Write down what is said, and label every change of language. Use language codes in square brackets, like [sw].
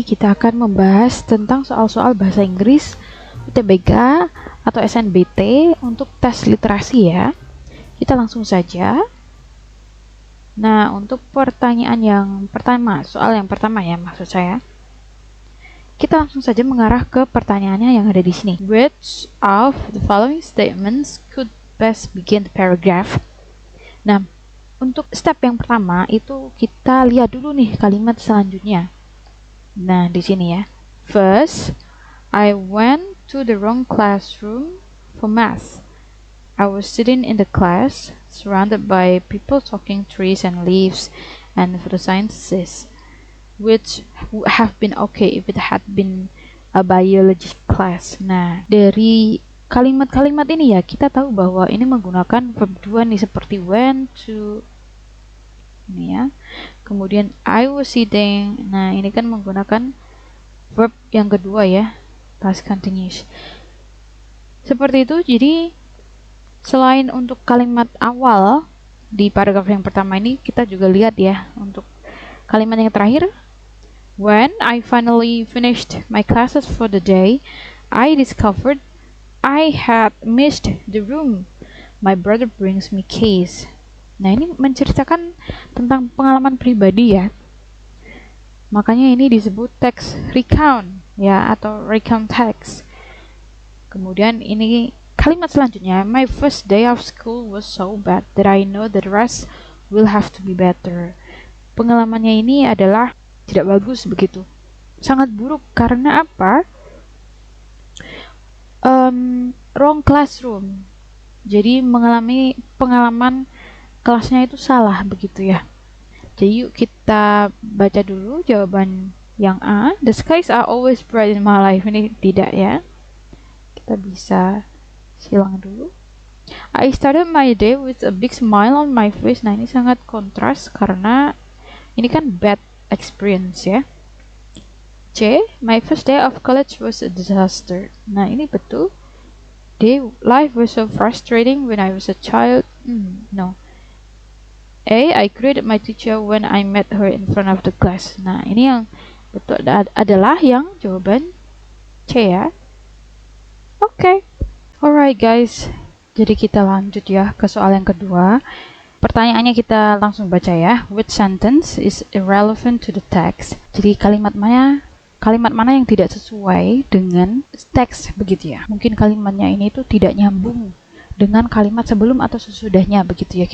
[id] Kita akan membahas tentang soal-soal bahasa Inggris UTBK atau SNBT untuk tes literasi ya. Kita langsung saja. Nah, untuk pertanyaan yang pertama, soal yang pertama ya maksud saya. Kita langsung saja mengarah ke pertanyaannya yang ada di sini. [en] Which of the following statements could best begin the paragraph? [id] Nah, untuk step yang pertama itu kita lihat dulu nih kalimat selanjutnya. Nah, di sini ya. [en] First, I went to the wrong classroom for math. I was sitting in the class, surrounded by people talking trees and leaves and photosynthesis, which would have been okay if it had been a biology class. [id] Nah, dari kalimat-kalimat ini ya, kita tahu bahwa ini menggunakan verb 2 nih, seperti went to, ini ya. Kemudian [en] I was sitting. [id] Nah, ini kan menggunakan verb yang kedua ya, past continuous. Seperti itu. Jadi selain untuk kalimat awal di paragraf yang pertama ini, kita juga lihat ya untuk kalimat yang terakhir. [en] When I finally finished my classes for the day, I discovered I had missed the room. My brother brings me keys. [id] Nah, ini menceritakan tentang pengalaman pribadi ya. Makanya ini disebut text recount ya, atau recount text. Kemudian ini kalimat selanjutnya, [en] my first day of school was so bad that I know the rest will have to be better. [id] Pengalamannya ini adalah tidak bagus begitu. Sangat buruk karena apa? [en] Wrong classroom. [id] Jadi mengalami pengalaman kelasnya itu salah begitu ya. Jadi yuk kita baca dulu jawaban yang A. [en] The skies are always bright in my life. [id] Ini tidak ya. Kita bisa silang dulu. [en] I started my day with a big smile on my face. [id] Nah, ini sangat kontras karena ini kan bad experience ya. C. [en] My first day of college was a disaster. [id] Nah, ini betul. [en] D. Life was so frustrating when I was a child. No. A. I greeted my teacher when I met her in front of the class. [id] Nah, ini yang betul adalah yang jawaban C ya. Oke. [en] Alright guys. [id] Jadi kita lanjut ya ke soal yang kedua. Pertanyaannya kita langsung baca ya. [en] Which sentence is irrelevant to the text? [id] Jadi kalimat mana yang tidak sesuai dengan teks begitu ya. Mungkin kalimatnya ini tuh tidak nyambung dengan kalimat sebelum atau sesudahnya begitu ya.